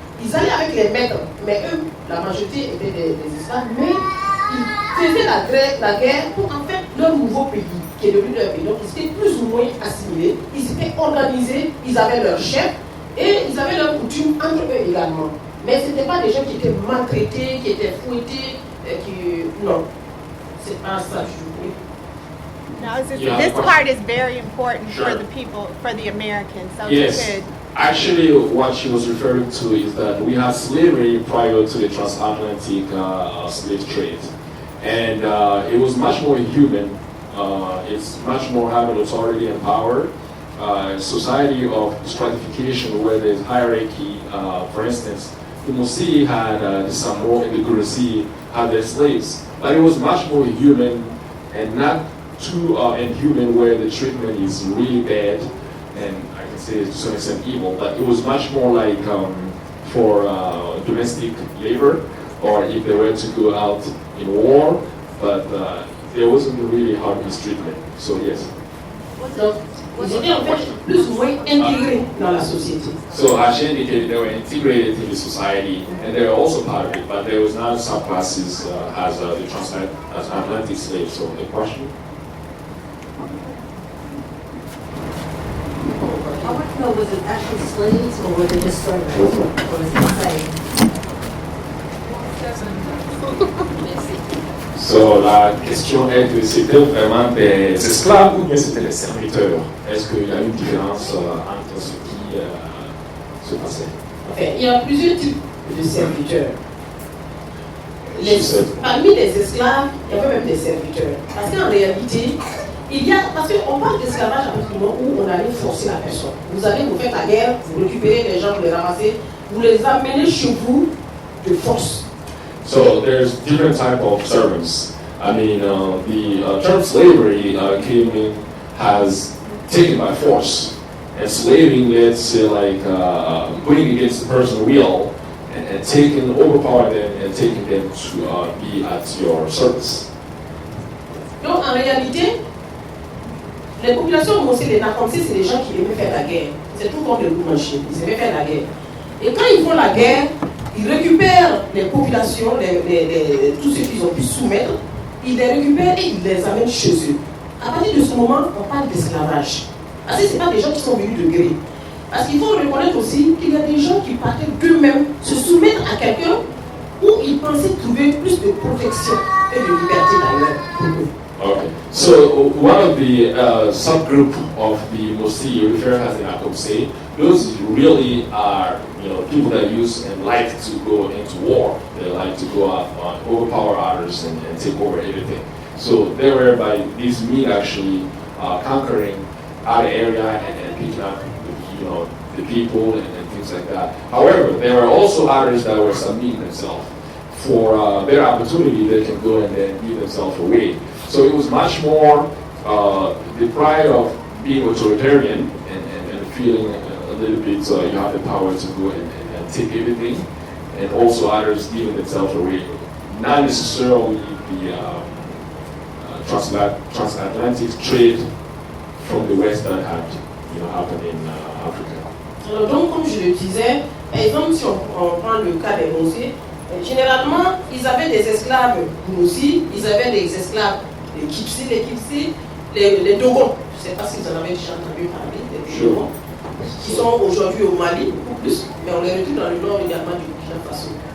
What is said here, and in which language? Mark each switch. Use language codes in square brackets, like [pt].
[fr] Ils allaient avec les maîtres, mais eux, la majorité étaient des esclaves, mais ils faisaient la guerre pour en fait leur nouveau pays, qui est devenu leur pays. Donc ils étaient plus ou moins assimilés, ils étaient organisés, ils avaient leur chef et ils avaient leurs coutumes entre eux également. Mais ce n'étaient pas des gens qui étaient maltraités, qui étaient fouettés, non, c'est pas ça, je vous prie. [en] Now, this part is very important for the people, for the Americans. So Yes. you could. Actually, what she was referring to is that we had slavery prior to the transatlantic slave trade. And it was much more human. It's much more having authority and power. Society of stratification where there's hierarchy. For instance, the Musi had the Samo and the Gurusi had their slaves. But it was much more human and not too inhuman where the treatment is really bad and I can say to some extent evil, but it was much more like for domestic labor or if they were to go out in war, but there wasn't really hard mistreatment. So yes. [fr] Donc, ils étaient en fait plus ou moins intégrés dans la société. [en] So as she indicated, they were integrated in the society, and they were also part of it, but there was not subclasses as the transatlantic slaves. So the question? I want to know, was it actual slaves or were they just servants? Or was it the same? [fr] So la question est que c'était vraiment des esclaves ou bien c'était des serviteurs? Est-ce qu'il y a une différence entre ce qui se passait? Enfin, il y a plusieurs types de serviteurs. Parmi les esclaves, il y avait même des serviteurs. Parce qu'en réalité, parce qu'on parle d'esclavage à partir du moment où on allait forcer la personne. Vous allez vous faire la guerre, vous récupérez les gens, vous les ramassez, vous les amenez chez vous de force. [en] So there's different type of servants. I mean, the term slavery came in as taken by force, and slaving, let's say, like putting against the person's will and taking, overpowering them and taking them to be at your service. [fr] Donc en réalité, les populations mosées, les Nakamsi, c'est les gens qui aimaient faire la guerre. C'est tout comme les Boumanchis, ils aimaient faire la guerre. Et quand ils font la guerre, ils récupèrent les populations, tous ceux qu'ils ont pu soumettre, ils les récupèrent et ils les amènent chez eux. À partir de ce moment, on parle d'esclavage. Parce que ce n'est pas des gens qui sont venus de gré. Parce qu'il faut reconnaître aussi qu'il y a des gens qui partaient d'eux-mêmes se soumettre à quelqu'un où ils pensaient trouver plus de protection et de liberté d'ailleurs. [en] Okay, so one of the subgroup of the Mosi you refer as the Nakamsi, those really are people that use and like to go into war. They like to go out and overpower others and take over everything. So they were by these means actually conquering our area and picking up the people and things like that. However, there were also others that were submitting themselves. For better opportunity, they can go and then give themselves away. So it was much more the pride of being authoritarian and feeling a little bit you have the power to go and take everything, and also others giving themselves away. Not necessarily the transatlantic trade from the West that had happened in Africa. [fr] Alors donc, comme je le disais, par exemple, si on prend le cas des Mosi, généralement, ils avaient des esclaves Mosi, ils avaient des esclaves les Kipsi, les Dogons. Je ne sais pas si vous en avez déjà entendu parler, des Dogons, qui sont aujourd'hui au Mali, beaucoup plus, mais on les retrouve dans le nord également du Burkina Faso.